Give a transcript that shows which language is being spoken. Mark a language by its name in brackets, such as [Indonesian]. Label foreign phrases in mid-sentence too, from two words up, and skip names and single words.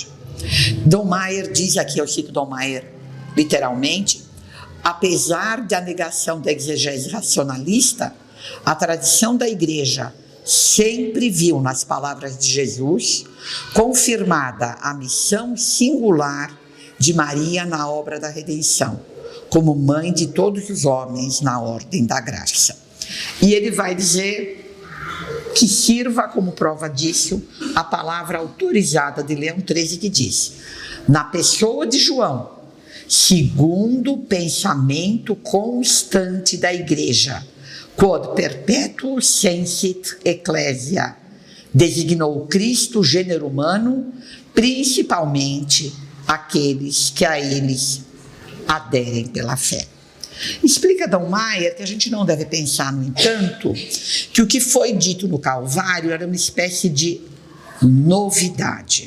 [Portuguese] Dom Maier diz aqui, eu cito Dom Maier literalmente, apesar da negação da exegese racionalista, a tradição da Igreja sempre viu nas palavras de Jesus confirmada a missão singular de Maria na obra da redenção, como mãe de todos os homens na ordem da graça. E ele vai dizer que sirva como prova disso a palavra autorizada de Leão XIII, que diz: na pessoa de João, segundo o pensamento constante da Igreja, [Latin] quod perpetuo sensit ecclesia, [Portuguese] designou Cristo, gênero humano, principalmente aqueles que a eles aderem pela fé. Explica Dom Maier que a gente não deve pensar, no entanto, que o que foi dito no Calvário era uma espécie de novidade.